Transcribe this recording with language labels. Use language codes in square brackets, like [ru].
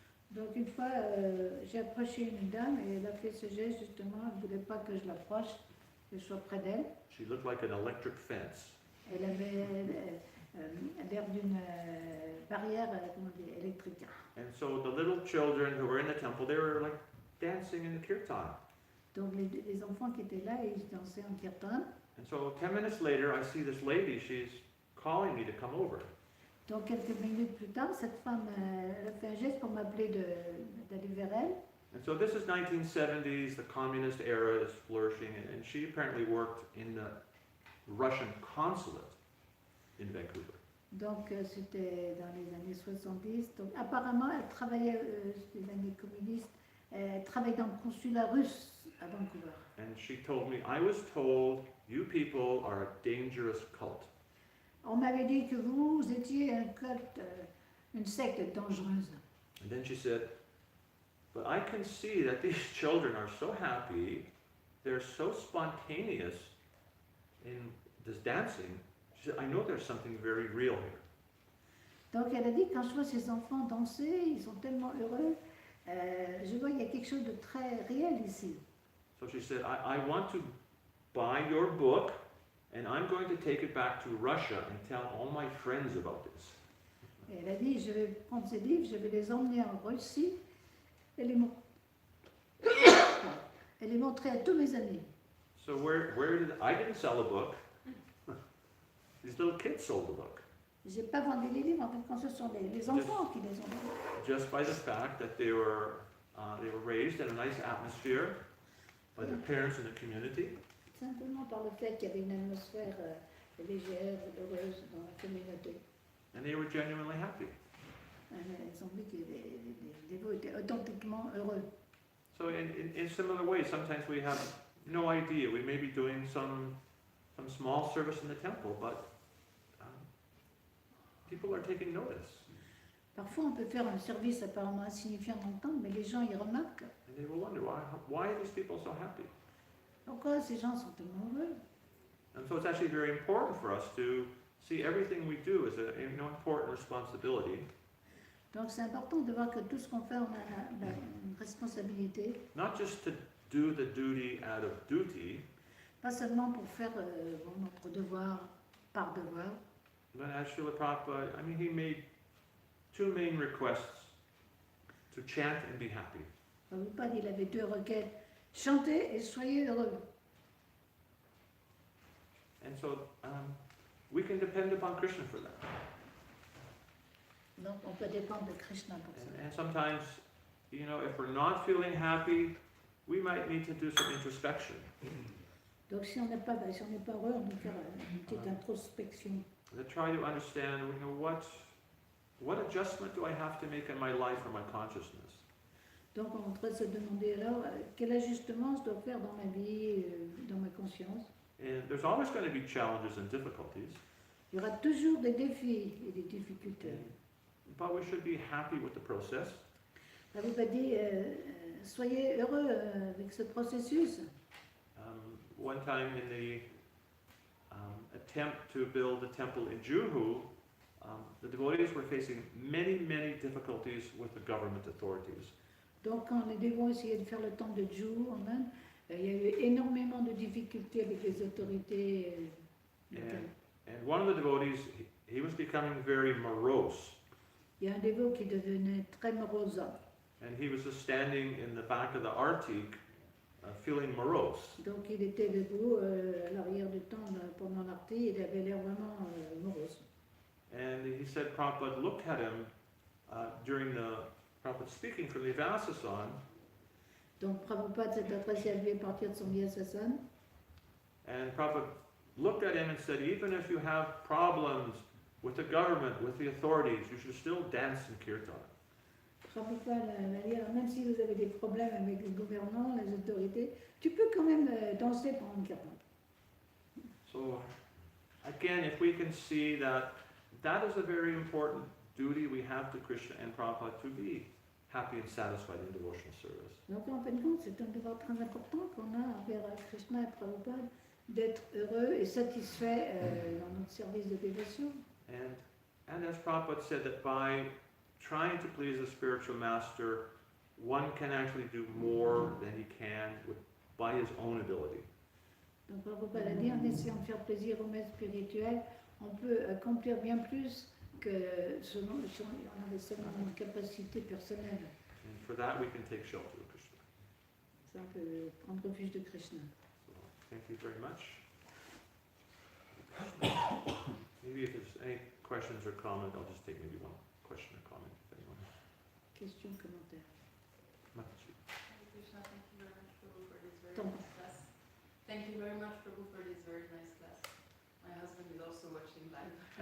[fr] Donc une fois, j'ai approché une dame et elle a fait ce geste justement, elle ne voulait pas que je l'approche, que je sois près d'elle. [en] She looked like an electric fence. [fr] Elle avait l'air d'une barrière comment dire, électrique. [en] And so the little children who were in the temple, they were like dancing in the kirtan. [fr] Donc les enfants qui étaient là, ils dansaient en kirtan. [en] And so 10 minutes later, I see this lady, she's calling me to come over. [fr] Donc quelques minutes plus tard, cette femme elle a fait un geste pour m'appeler d'aller vers elle. [en] And so this is 1970s, the communist era is flourishing, and she apparently worked in the Russian consulate in Vancouver. [fr] Donc c'était dans les années 70. Donc apparemment, elle travaillait, c'était les années communistes, elle travaillait dans le consulat russe à Vancouver. [en] And she told me, I was told you people are a dangerous cult. [fr] On m'avait dit que vous étiez un culte, une secte dangereuse. [en] And then she said, but I can see that these children are so happy, they're so spontaneous in this dancing. She said, I know there's something very real here. [fr] Donc elle a dit, quand je vois ces enfants danser, ils sont tellement heureux, je vois qu'il y a quelque chose de très réel ici. [en] So she said, I want to buy your book, and I'm going to take it back to Russia and tell all my friends about this. [fr] Et elle a dit, je vais prendre ces livres, je vais les emmener en Russie et les, et les montrer à tous mes amis. [en] So where did I didn't sell a book. These little kids sold the book. [fr] J'ai pas vendu les livres, en fait, quand ce sont les enfants qui les ont vendus. [en] Just by the fact that they were raised in a nice atmosphere by their parents and the community. [fr] Simplement par le fait qu'il y avait une atmosphère légère, heureuse dans la communauté. [en] And they were genuinely happy. [fr] Ils ont vu que les dévots étaient authentiquement heureux. [en] So in similar ways, sometimes we have no idea. We may be doing some small service in the temple, but people are taking notice. [fr] Parfois, on peut faire un service apparemment insignifiant dans le temple, mais les gens y remarquent. [en] And they will wonder, why are these people so happy? [fr] Pourquoi ces gens sont tellement heureux? [en] And so it's actually very important for us to see everything we do as an important responsibility. [fr] Donc c'est important de voir que tout ce qu'on fait, on a une responsabilité, [en] Not just to do the duty out of duty, [fr] pas seulement pour faire notre devoir par devoir, [en] but as Srila Prabhupada, I mean, he made two main requests: to chant and be happy. [fr] Prabhupada, il avait deux requêtes, chantez et soyez heureux. [en] And so we can depend upon Krishna for that. [fr] Donc on peut dépendre de Krishna pour ça. [en] And sometimes, you know, if we're not feeling happy, we might need to do some introspection. [fr] Donc si on n'est pas heureux, on doit faire une petite introspection. [en] To try to understand, you know, what adjustment do I have to make in my life or my consciousness? [fr] Donc on doit se demander alors quel ajustement je dois faire dans ma vie, dans ma conscience. [en] And there's always going to be challenges and difficulties, [fr] Il y aura toujours des défis et des difficultés. [en] but we should be happy with the process. [fr] Prabhupada dit, soyez heureux avec ce processus. [en] One time in the attempt to build the temple in Juhu, the devotees were facing many, many difficulties with the government authorities. [fr] Donc quand les dévots essayaient de faire le temple de Juhu en Inde, il y a eu énormément de difficultés avec les autorités locales. [en] And one of the devotees, he was becoming very morose. [fr] Il y a un dévot qui devenait très morose. [en] And he was just standing in the back of the artik, feeling morose. [fr] Donc il était debout à l'arrière du temple pendant l'arti, il avait l'air vraiment morose. [en] And he said Prabhupada looked at him during the Prabhupada speaking from the Vasasan, [fr] Donc Prabhupada s'est adressé à lui à partir de son Vyasasana. [en] and Prabhupada looked at him and said, even if you have problems with the government, with the authorities, you should still dance in kirtan. [fr] Prabhupada m'a dit, alors, même si vous avez des problèmes avec les gouvernants, les autorités, tu peux quand même danser pendant une kirtan. [en] So again, if we can see that that is a very important duty we have to Krishna and Prabhupada, to be happy and satisfied in devotional service. [fr] Donc en fin de compte, c'est un devoir très important qu'on a envers Krishna et Prabhupada d'être heureux et satisfait dans notre service de dévotion. [en] And as Prabhupada said, that by trying to please the spiritual master, one can actually do more than he can by his own ability. [fr] Donc Prabhupada a dit, en essayant de faire plaisir au maître spirituel, on peut accomplir bien plus que selon on avait seulement une capacité personnelle. [en] And for that, we can take shelter of Krishna. [fr] Ça, on peut prendre refuge de Krishna. [en] So, thank you very much. Maybe if there's any questions or comments, I'll just take maybe one question or comment, if anyone has. [fr] Question, commentaire. Mataji. [en] Hare Krishna, thank you very much, Prabhu, for this very Tom. nice class. Thank you very much, Prabhu, for this very nice class. My husband is also watching live.